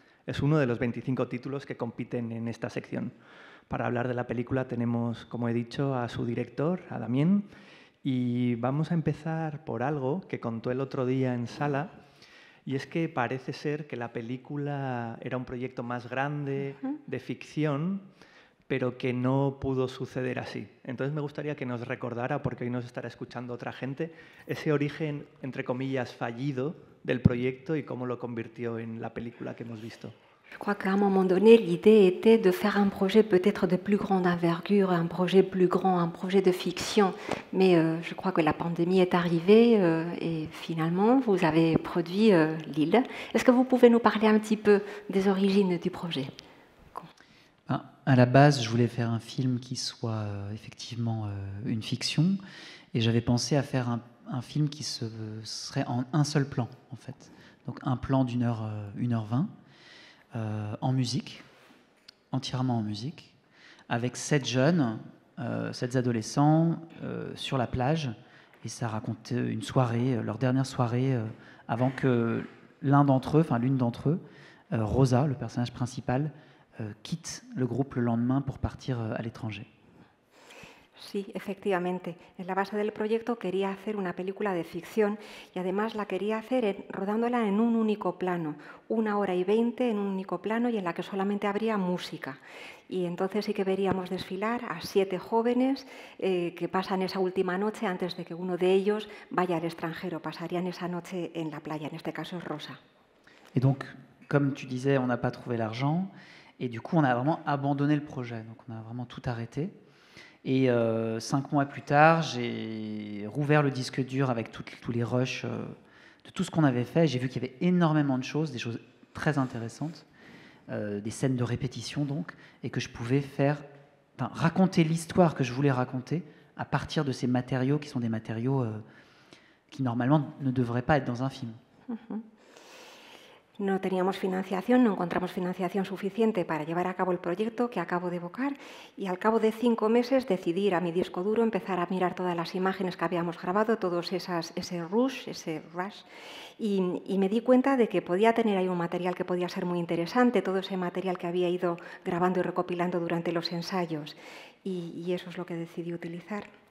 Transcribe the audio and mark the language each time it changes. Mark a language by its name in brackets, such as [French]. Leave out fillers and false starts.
[Spanish] Es uno de los 25 títulos que compiten en esta sección. Para hablar de la película tenemos, como he dicho, a su director, a Damien, y vamos a empezar por algo que contó el otro día en sala, y es que parece ser que la película era un proyecto más grande, de ficción, pero que no pudo suceder así. Entonces me gustaría que nos recordara, porque hoy nos estará escuchando otra gente, ese origen, entre comillas, fallido del proyecto y cómo lo convirtió en la película que hemos visto. [French] Je crois qu'à un moment donné, l'idée était de faire un projet peut-être de plus grande envergure, un projet plus grand, un projet de fiction. Mais je crois que la pandémie est arrivée et finalement, vous avez produit L'Île. Est-ce que vous pouvez nous parler un petit peu des origines du projet ? À la base, je voulais faire un film qui soit effectivement une fiction, et j'avais pensé à faire un film qui serait en un seul plan, en fait. Donc un plan d'une heure, 1h20, en musique, entièrement en musique, avec 7 jeunes, 7 adolescents sur la plage, et ça racontait une soirée, leur dernière soirée, avant que l'une d'entre eux, Rosa, le personnage principal, quitte le groupe le lendemain pour partir à l'étranger. [Spanish] Sí, efectivamente. En la base del proyecto quería hacer una película de ficción y además la quería hacer rodándola en un único plano, 1h20 en un único plano y en la que solamente habría música. Y entonces sí que veríamos desfilar a 7 jóvenes que pasan esa última noche antes de que uno de ellos vaya al extranjero. Pasarían esa noche en la playa, en este caso es Rosa. [French] Et donc, comme tu disais, on n'a pas trouvé l'argent. Et du coup, on a vraiment abandonné le projet. Donc, on a vraiment tout arrêté. Et 5 mois plus tard, j'ai rouvert le disque dur avec tous les rushs de tout ce qu'on avait fait. J'ai vu qu'il y avait énormément de choses, des choses très intéressantes, des scènes de répétition donc, et que je pouvais raconter l'histoire que je voulais raconter à partir de ces matériaux qui sont des matériaux qui normalement ne devraient pas être dans un film. [Spanish] No teníamos financiación, no encontramos financiación suficiente para llevar a cabo el proyecto que acabo de evocar y al cabo de 5 meses decidí ir a mi disco duro, empezar a mirar todas las imágenes que habíamos grabado, todos ese rush y me di cuenta de que podía tener ahí un material que podía ser muy interesante, todo ese material que había ido grabando y recopilando durante los ensayos y eso es lo que decidí utilizar.